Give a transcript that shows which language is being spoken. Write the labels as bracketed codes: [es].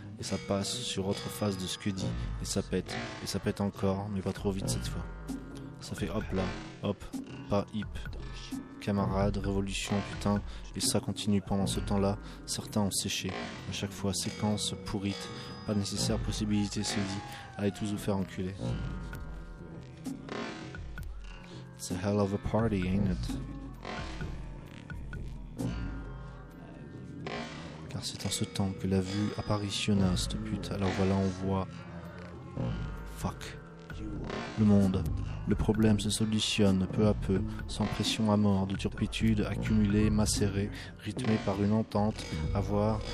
[fr] Et ça passe sur autre face de ce que dit. Et ça pète. Et ça pète encore, mais pas trop vite cette fois. Ça fait hop là. Hop. Pas hip. Camarades, révolution, putain, et ça continue pendant ce temps-là. Certains ont séché, à chaque fois, séquence pourrite, pas nécessaire, possibilité, c'est dit. Allez tous vous faire enculer. [en] It's a hell of a party, ain't it? [fr] Car c'est en ce temps que la vue apparitionna, cette pute. Alors voilà, on voit. Fuck. Le monde. Le problème se solutionne peu à peu, sans pression à mort, de turpitude accumulée, macérée, rythmée par une entente à voir.